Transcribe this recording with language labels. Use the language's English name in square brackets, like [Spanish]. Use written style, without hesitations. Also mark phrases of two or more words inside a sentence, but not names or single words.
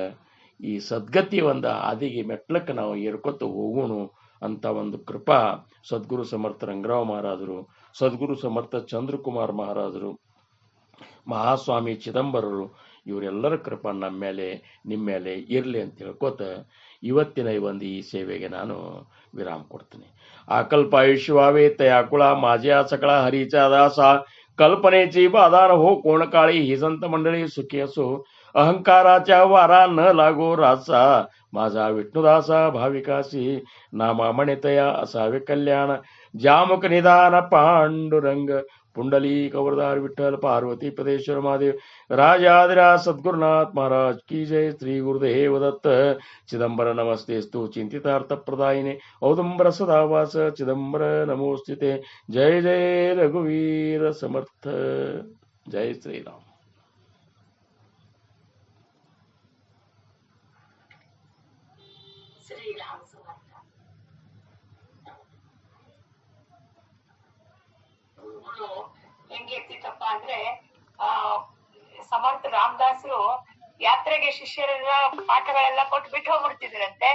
[Kannada] ಈ ಸದ್ಗತಿ ಒಂದು ಹಾದಿಗೆ ಮೆಟ್ಲಕ್ಕೆ ನಾವು ಏರ್ಕೊತ ಹೋಗೋಣ ಅಂತ ಒಂದು ಕೃಪಾ ಸದ್ಗುರು ಸಮರ್ಥ ರಂಗರಾವ್ ಮಹಾರಾಜರು, ಸದ್ಗುರು ಸಮರ್ಥ ಚಂದ್ರಕುಮಾರ್ ಮಹಾರಾಜರು, ಮಹಾಸ್ವಾಮಿ ಚಿದಂಬರರು ಇವರೆಲ್ಲರ ಕೃಪಾ ನಮ್ಮ ಮೇಲೆ ನಿಮ್ಮ ಮೇಲೆ ಇರಲಿ ಅಂತ ಹೇಳ್ಕೊತ ಇವತ್ತಿನ ಈ ಸೇವೆಗೆ ನಾನು ವಿರಾಮ ಕೊಡ್ತೀನಿ. [Marathi] आकल्पायुष्यवावे तयाकुळा माझ्या सकळा हरीचा दासा कल्पनेची बाधार हो कोण काळी ही संत मंडळी सुखी असो अहंकाराच्या वारा न लागो रासा माझा विष्णुदासा भाविकासी नामा म्हणतया असावे कल्याण जामुक निधान पांडुरंग पुंडली कवरदार विठ्ठल पार्वती पदेश्वर महादेव राजाधिराज सद्गुरुनाथ महाराज की जय. श्री गुरुदेव दत्त. [Sanskrit] चिदंबर नमस्तेस्तु चिंतितार्थ प्रदायिने औदुंबर सदावास चिदंबर नमोस्तुते. [Marathi] जय जय रघुवीर समर्थ. जय श्रीराम. [Kannada] ಹೆಂಗಿರ್ತಿತ್ತಪ್ಪ ಅಂದ್ರೆ ಸಮರ್ಥ ರಾಮದಾಸರು ಯಾತ್ರೆಗೆ ಶಿಷ್ಯರೆಲ್ಲ ಪಾಠಗಳೆಲ್ಲ ಕೊಟ್ಟು ಬಿಟ್ಟು ಹೋಗ್ಬಿಡ್ತಿದ್ರಂತೆ.